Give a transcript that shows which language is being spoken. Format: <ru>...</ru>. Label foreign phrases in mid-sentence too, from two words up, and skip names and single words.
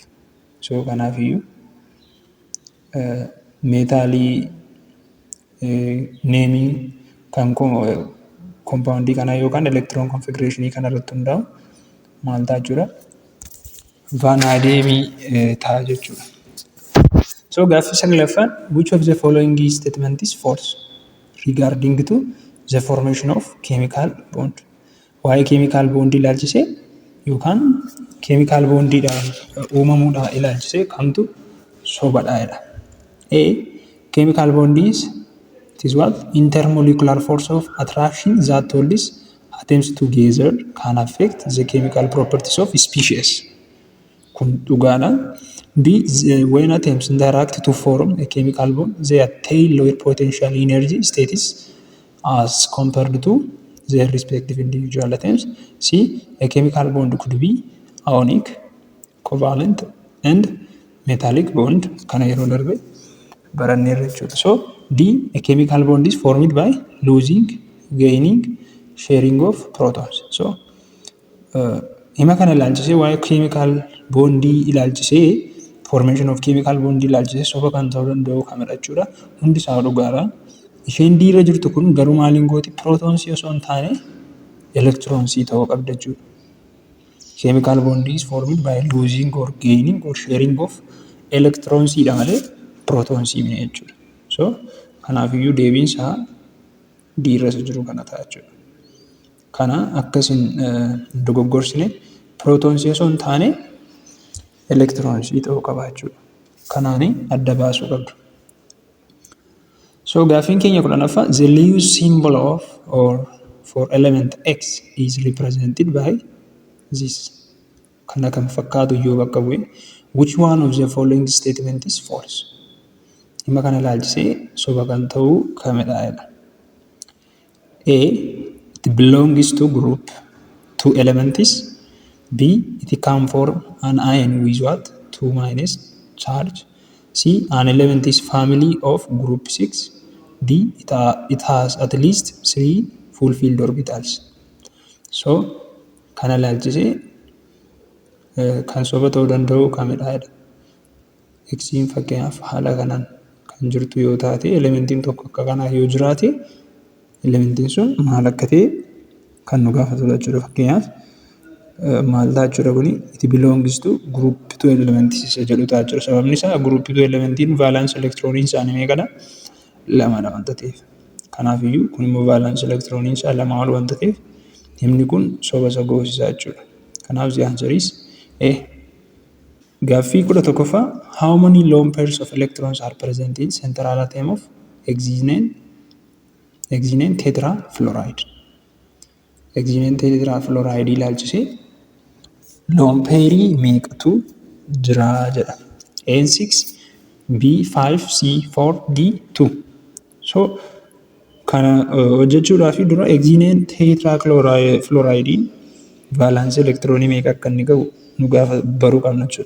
<om>So kanaafiyyuu meetaalii neemii kan compoundii kana yookaan</om> <en>electron configuration</en> <om>kana irratti hundaa'u maal ta'a jechuudha? Vanadiyeemii ta'a jechuudha.</om> <en>So</en> <om>gaaffii 9ffaan</om> <en>which of the following statement is false regarding to the formation of chemical bond?</en> <om>Waa'ee</om> <en>chemical bond</en> <om>ilaalchisee yookaan</om> <en>chemical bondiidhaan</en> <om>uumamuudhaan ilaalchisee kamtu sobadha jedha.</om> <en>A chemical bond is it is what? Intermolecular force of attraction that holds atoms together can affect the chemical properties of species.</en> <om>Kun dhugaadha.</om> <en>D. When atoms interact to form a chemical bond, they attain lower potential energy status as compared to their respective individual atoms. C. A chemical bond could be ionic, covalent, and metallic bond.</en> <om>Kana yeroo darbe baranneerra jechuudha.</om> <en>So D. A chemical bond is formed by losing, gaining, sharing of protons.</en> <om>So hima kana ilaalchisee waa'ee</om> <en>chemical bondii</en> <om>ilaalchisee</om> <en>formation of chemical bondii</en> <om>ilaalchisee soba kan ta'uu danda'u kamidha jechuudha. Hundi isaa dhugaadha. Isheen D irra jirtu kun garuu maaliin gooti protoonsii osoo hin taane electronsii ta'uu qabda jechuudha.</om> <en>Chemical bond is formed by losing or gaining or sharing of electronsiidha</en> <om>malee protonsii miti jechuudha. So kanaafiyyuu deebiin isaa D irra jiru kana ta'a jechuudha. Kana akkasin dogoggorsine prootonsii osoo hin taane elektiroonsii ta'uu qaba jechuudha. Kanaani adda baasuu qabdu.</om> <en>So</en> <om>gaaffiin keenya 10ffaa</om> <en>the Lewis symbol of or for element X is represented by this.</en> <om>Kana kan fakkaatu yoo bakka bu'e</om> <en>which one of the following statement is false?</en> <om>Hima kana ilaalchisee soba kan ta'uu kamidha jedha.</om> <en>A. It belongs to group 2 elements. B. It can form an ion with what? 2 minus charge. C. An element is family of group 6. D. It has at least 3 fulfilled orbitals.</en> <om>So kana ilaalchisee kan soba ta'uu danda'u kamidha jedha. Xiin fakkeenyaaf haala kanaan kan jirtu yoo taate elementiin tokko akka kanaa yoo jiraate elementiin sun maal akka ta'e kan nu gaafatudha jechuudha. Fakkeenyaaf maal ta'a jechuudha kuni</om> <en>it belongs to group 2 elements</en> <om>isa jedhu ta'a jechuudha. Sababni isaa group 2 elementiin</om> <en>valence electroniin</en> <om>isaanii meeqadha? 2dha wanta ta'eef. Kanaafiyyuu kun immoo</om> <en>valence electroniin</en> <om>isaa 2 ol wanta ta'eef himni kun soba isa goosisaa jechuudha.</om> <en>Kanaaf the answer is A.</en> <om>Gaaffii 11ffaa</om> <en>how many lone pairs of electrons are present in central atom of hexene tetrafluoride? Hexene tetrafluoride</en> <om>ilaalchisee</om> <en>lone pairii</en> <om>meeqatu jira jedha.</om> <en>N6, B5, C4, D2.</en> <om>So kana hojjechuudhaaf dura</om> <en>hexene tetrafluoride valence electronii</en> <om>meeqa akka inni qabu nu gaafa baruu qabna jechuudha.</om>